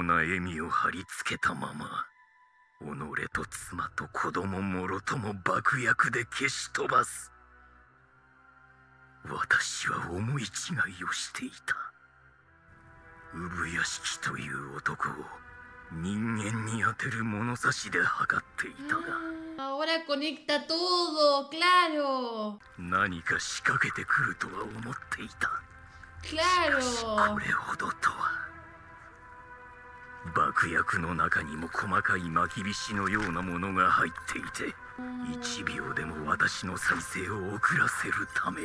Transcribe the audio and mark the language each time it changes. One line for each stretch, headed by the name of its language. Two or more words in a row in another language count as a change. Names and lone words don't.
Japanese: な笑みを貼り付けたまま、己と妻と子供もろとも爆薬で消し飛ばす。私は思い違いをしていた。産屋敷という男を人間に当てる物差しで測っていたが、
Spanish: Ahora conecta todo, claro.
Japanese: 何か仕掛けてくるとは思っていた。
Spanish: Claro.
Japanese: これほどとは。爆薬の中にも細かい巻き菱のようなものが入っていて、1秒でも私の再生を遅らせるために。